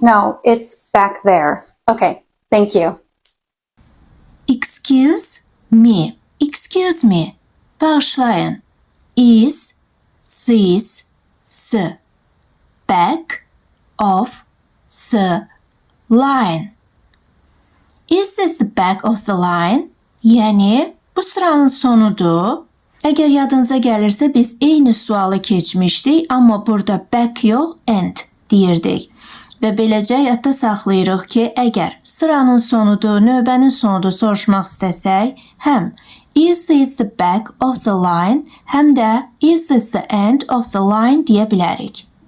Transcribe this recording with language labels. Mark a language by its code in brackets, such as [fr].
[en] No, it's back there. Okay, thank you. Excuse me. Excuse me. [az] Bağışlayın. [en] Is this the back of the line? Is this the back of the line? [az] Yəni, bu sıranın sonudur. Əgər yadınıza gəlirsə, biz eyni sualı keçmişdik, amma burada back yox, and deyirdik. Və beləcə yadda saxlayırıq ki, əgər sıranın sonudur, növbənin sonudur soruşmaq istəsək, həm [en] is this the back of the line, [az] həm də [en] is this the end of the line [az] deyə bilərik.